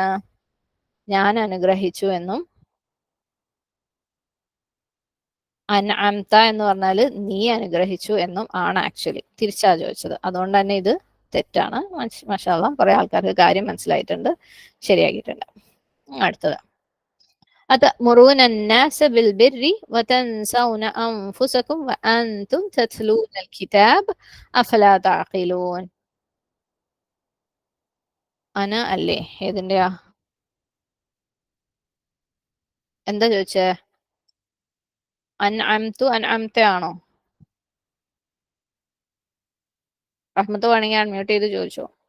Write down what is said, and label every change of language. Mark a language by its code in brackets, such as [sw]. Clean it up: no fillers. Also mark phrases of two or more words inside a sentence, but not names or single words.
[ml] ഞാൻ അനുഗ്രഹിച്ചു എന്നും, അൻഅംത എന്ന് പറഞ്ഞാല് നീ അനുഗ്രഹിച്ചു എന്നും ആണ് ആക്ച്വലി. തിരിച്ചാ ചോദിച്ചത്, അതുകൊണ്ട് തന്നെ ഇത് തെറ്റാണ്. [ar] ما شاء الله, [ml] കുറെ ആൾക്കാർക്ക് കാര്യം മനസ്സിലായിട്ടുണ്ട്, ശരിയാക്കിയിട്ടുണ്ട്. [ar] അടുത്തത് أتأمرون الناس بالبر وتنسون أنفسكم وأنتم تتلون الكتاب أفلا تعقلون. [ml] അന അല്ലേ ഏതിന്റെയാ? എന്താ ചോദിച്ചേ? [ar] أنعمت أنعمت [ml] ആണോ? റഹ്മത്ത് വേണമെങ്കിൽ അൺമ്യൂട്ട് ചെയ്ത് ചോദിച്ചോ.